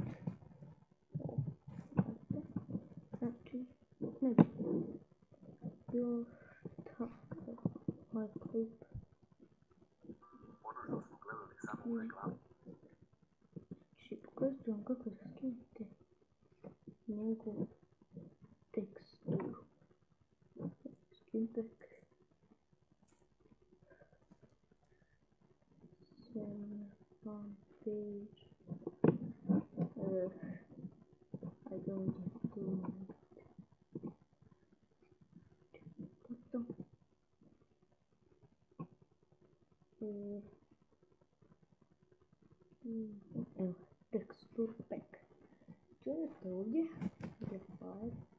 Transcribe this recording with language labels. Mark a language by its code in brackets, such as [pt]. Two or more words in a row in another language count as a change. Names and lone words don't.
[hr] Znači, ne bi još tako, ovaj klip. Znači, pokazat ću vam kako da skinete njegovu teksturu. [en] Skin pack. Fan page. I don't do it. [hr] Evo, [en] texture pack. [hr] Čujete ovdje, ide file.